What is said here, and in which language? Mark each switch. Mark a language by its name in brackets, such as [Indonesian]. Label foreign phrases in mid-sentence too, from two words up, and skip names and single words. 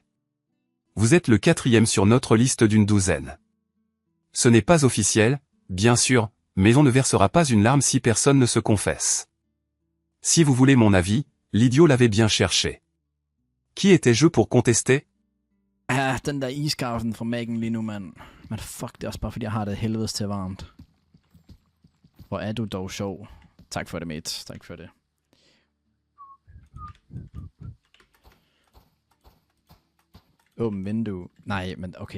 [French] Vous êtes le 4e sur notre liste d'une douzaine. Ce n'est pas officiel, bien sûr, mais on ne versera pas une larme si personne ne se confesse. Si vous voulez mon avis, l'idiot l'avait bien cherché. Qui étais-je pour contester? [Danish] Ja, den der iskaften fra mækken lige nu, mand. Men fuck, det er også bare fordi, jeg har det helvedes til varmt. Hvor er du dog sjov. Tak for det, mate. Tak for det. Åben vindue. Nej, men okay.